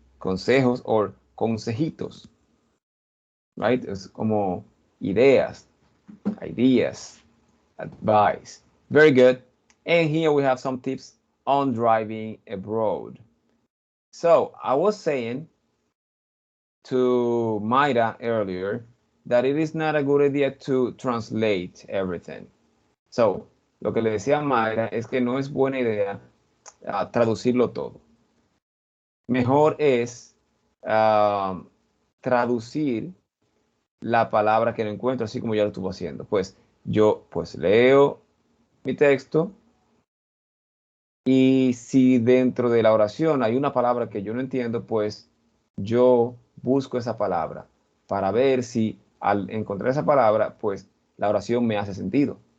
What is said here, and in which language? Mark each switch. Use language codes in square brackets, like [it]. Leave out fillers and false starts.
[en] Consejos or consejitos. Right? [es] Es como ideas, ideas, advice. [en] Very good. And here we have some tips on driving abroad. So I was saying to Mayra earlier that it is not a good idea to translate everything. [es] So, lo que le decía a Mayra es que no es buena idea traducirlo todo. Mejor es traducir la palabra que no encuentro, así como ya lo estuvo haciendo. Pues yo pues leo mi texto y si dentro de la oración hay una palabra que yo no entiendo, pues yo busco esa palabra para ver si al encontrar esa palabra, pues la oración me hace sentido.